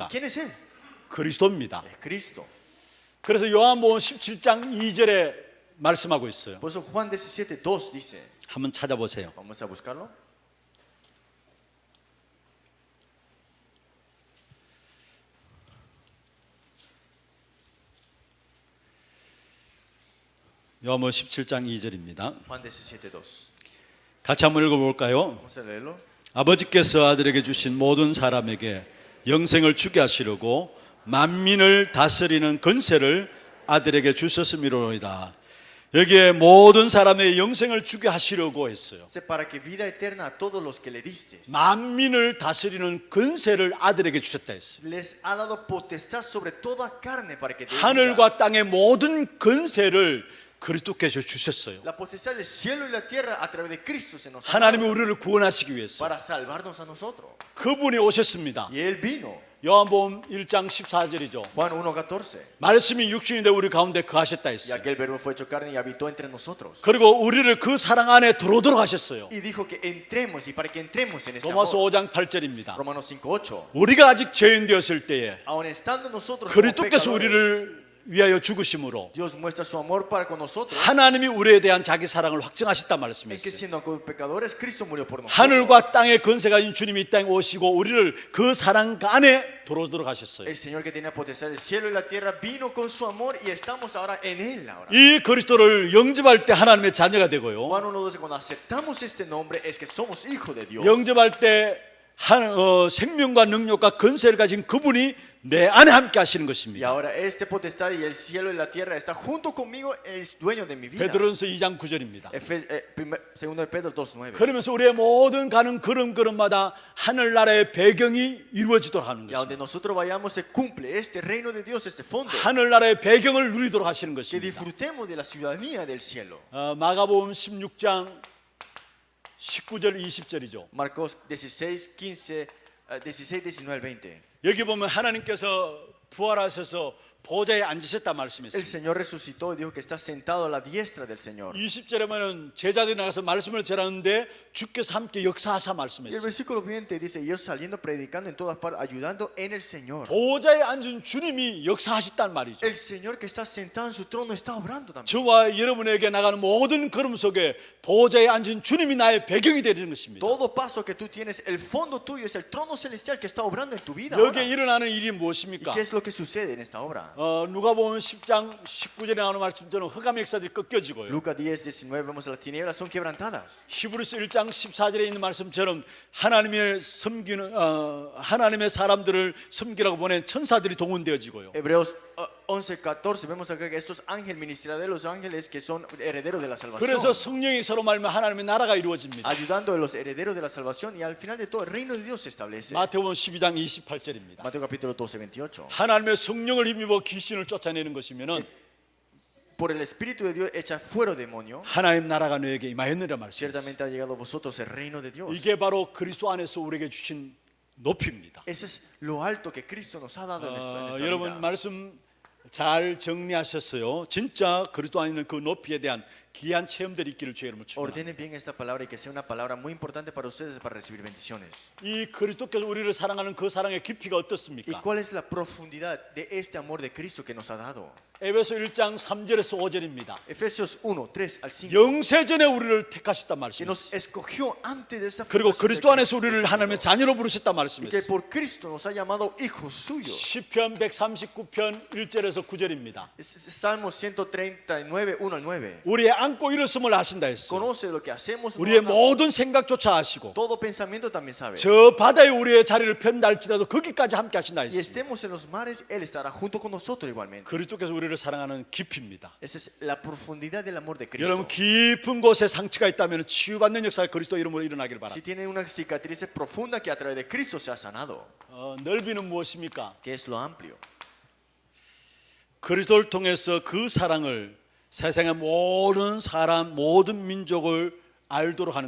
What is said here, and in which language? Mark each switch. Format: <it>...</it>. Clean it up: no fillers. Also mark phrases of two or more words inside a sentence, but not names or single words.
<es>¿Quién es Él?</es> <ko>그리스도입니다.</ko> <es>Es Cristo.</es> <ko>그래서 요한복음 17장 2절에 말씀하고 있어요.</ko> <es>Por eso Juan 17:2 dice,</es> <ko>한번 찾아보세요.</ko> <es>vamos a buscarlo.</es> <ko>요한복음 17장 2절입니다.</ko> <es>Juan 17:2.</es> <ko>같이 한번 읽어볼까요?</ko> <es>Vamos a leerlo.</es> <ko>아버지께서 아들에게 주신 모든 사람에게 영생을 주게 하시려고 만민을 다스리는 권세를 아들에게 주셨음이로이다. 여기에 모든 사람의 영생을 주게 하시려고 했어요.</ko> <es>Dice, para que vida eterna a todos los que le diste.</es> <ko>만민을 다스리는 권세를 아들에게 주셨다 했어요.</ko> <es>Les ha dado potestad sobre toda carne para que dé vida.</es> <ko>하늘과 땅의 모든 권세를 그리스도께서 주셨어요.</ko> <es>La potestad del cielo y la tierra a través de Cristo se nos ha</es> <ko>하나님이</ko> <es>dado</es> <ko>우리를 구원하시기 위해서</ko> <es>para salvarnos a nosotros.</es> <ko>그분이 오셨습니다.</ko> <es>Y Él vino.</es> <ko>요한복음 1장 14절이죠.</ko> <es>Juan 1:14.</es> <ko>말씀이 육신이 되어 우리 가운데 거하셨다</ko> <es>Y</es> <ko>했어요.</ko> <es>aquel verbo fue hecho carne y habitó entre nosotros.</es> <ko>그리고 우리를 그 사랑 안에 들어오도록 하셨어요.</ko> <es>Y dijo que entremos y para que entremos en este</es> <ko>로마서</ko> <es>amor.</es> <ko>5장 8절입니다.</ko> <es>Romanos 5:8.</es> <ko>우리가 아직 죄인 되었을 때에</ko> <es>Aun estando nosotros como</es> <ko>그리스도께서</ko> <es>pecadores,</es> <ko>우리를 위하여 죽으심으로</ko> <es>Dios muestra su amor para con nosotros.</es> <ko>하나님이 우리에 대한 자기 사랑을 확증하셨단</ko> <es>En que</es> <ko>말씀이었어요.</ko> <es>siendo pecadores, Cristo murió por nosotros.</es> <ko>하늘과 땅의 권세 가진 주님이 이 땅에 오시고 우리를 그 사랑 안에 들어오도록 하셨어요.</ko> <es>El Señor que tiene potestad del cielo y la tierra vino con su amor y estamos ahora en Él ahora.</es> <ko>이 그리스도를 영접할 때 하나님의 자녀가 되고요.</ko> <es>Juan 1:12, cuando aceptamos este nombre es que somos hijos de Dios.</es> <ko>영접할 때 생명과 능력과 권세를 가진 그분이 내 안에 함께 하시는</ko> <es>Y</es> <ko>것입니다.</ko> <es>ahora este potestad y el cielo y la tierra está junto conmigo, es dueño de mi vida.</es> <ko>베드로전서 2장 9절입니다.</ko> <es>Segundo de Pedro 2:9.</es> <ko>그러면서 우리의 모든 가는 걸음걸음마다 하늘나라의 배경이 이루어지도록 하는</ko> <es>Y a donde</es> <ko>것입니다.</ko> <es>nosotros vayamos se cumple este reino de Dios, este fondo.</es> <ko>하늘나라의 배경을 누리도록 하시는</ko> <es>Que</es> <ko>것입니다.</ko> <es>disfrutemos de la ciudadanía del cielo.</es> <ko>마가복음 16장 19절 20절이죠.</ko> <es>Marcos 16, 15, 16, 19, 20.</es> <ko>여기 보면 하나님께서 부활하셔서 보좌에 앉으셨다</ko> <es>El</es> <ko>말씀했습니다.</ko> <es>Señor resucitó y dijo que está sentado a la diestra del Señor.</es> <ko>20절에 보면 제자들이 나가서 말씀을 전하는데 주께서 함께 역사하사</ko> <es>Y el</es> <ko>말씀했어요.</ko> <es>versículo 20 dice, ellos saliendo predicando en todas partes, ayudando en el Señor.</es> <ko>보좌에 앉은 주님이 역사하셨단 말이죠.</ko> <es>El Señor que está sentado en su trono está obrando también.</es> <ko>저와 여러분에게 나가는 모든 걸음 속에 보좌에 앉은 주님이 나의 배경이 되는 것입니다.</ko> <es>Todo paso que tú tienes, el fondo tuyo es el trono celestial que está obrando en tu vida.</es> <ko>여기에</ko> <es>ahora.</es> <ko>일어나는 일이</ko> <es>¿Y</es> <ko>무엇입니까?</ko> <es>qué es lo que sucede en esta obra?</es> <ko>누가복음 10장 19절에 나오는 말씀처럼 흑암의 역사들이 꺾여지고요.</ko> <es>Lucas 10, 19 vemos las tinieblas son quebrantadas.</es> <ko>히브리서 1장 14절에 있는 말씀처럼 하나님의 섬기는 하나님의 사람들을 섬기라고 보낸 천사들이 동원되어지고요.</ko> <es>Hebreos 11, 14 vemos acá que estos ángeles ministrarán de los ángeles que son herederos de la salvación.</es> <ko>그래서 성령이 서로 말하면 하나님의 나라가 이루어집니다.</ko> <es>Ayudando a los herederos de la salvación y al final de todo el reino de Dios se establece.</es> <ko>마태복음 12장 28절입니다.</ko> <es>Mateo capítulo 12, 28.</es> <ko>하나님의 성령을 힘입어 귀신을 쫓아내는 것이면은</ko> <es>Por el Espíritu de Dios echa fuera demonio.</es> <ko>하나님 나라가 너에게 임하였느라 말씀했어요.</ko> <es>Ciertamente ha llegado a vosotros el reino de Dios.</es> <ko>이게 바로 그리스도 안에서 우리에게 주신 높이입니다.</ko> <es>Ese es lo alto que Cristo nos ha dado en esta</es> <ko>여러분</ko> <es>vida.</es> <ko>말씀 잘 정리하셨어요. 진짜 그리스도 안에 있는 그 높이에 대한 귀한 체험들이 있기를 주의 이름으로 축원합니다.</ko> <es>Ordenen bien esta palabra y que sea una palabra muy importante para ustedes para recibir bendiciones.</es> <ko>이 그리스도께서 우리를 사랑하는 그 사랑의 깊이가</ko> <es>¿Y</es> <ko>어떻습니까?</ko> <es>cuál es la profundidad de este amor de Cristo que nos ha dado?</es> <ko>에베소 1장 3절에서 5절입니다.</ko> <es>Efesios 1, 3 al 5.</es> <ko>영세전에 우리를 택하셨단</ko> <es>Que</es> <ko>말씀이에요.</ko> <es>nos escogió antes de esa</es> <ko>그리고</ko> <es>fundación de</es> <ko>그리스도 안에서</ko> <es>Cristo.</es> <ko>우리를 하나님의 자녀로 부르셨단</ko> <es>Y que</es> <ko>말씀이었어요.</ko> <es>por Cristo nos ha llamado hijos suyos.</es> <ko>시편 139편 1절에서 9절입니다.</ko> <es>Salmo 139, 1 al 9.</es> <ko>우리의 안고 일었음을 아신다 했어요.</ko> <es>Conoce lo que hacemos.</es> <ko>우리의 모든 생각조차 아시고</ko> <es>Todo pensamiento también sabe.</es> <ko>저 바다에 우리의 자리를 편달지라도 거기까지 함께 하신다</ko> <es>Y</es> <ko>했어요.</ko> <es>estemos en los mares, Él estará junto con nosotros igualmente.</es> <ko>그리스도께서 우리를 사랑하는 깊이입니다.</ko> <es>Esa es la profundidad del amor de Cristo.</es> <ko>여러분 깊은 곳에 상처가 있다면 치유받는 역사가 그리스도 이름으로 일어나길</ko> <es>Si</es> <ko>바랍니다.</ko> <es>tienen una cicatriz profunda que a través de Cristo se ha sanado,</es> <ko>넓이는 무엇입니까?</ko> <es>que es lo amplio.</es> <ko>그리스도를 통해서 그 사랑을 세상의 모든 사람, 모든 민족을 알도록 하는</ko>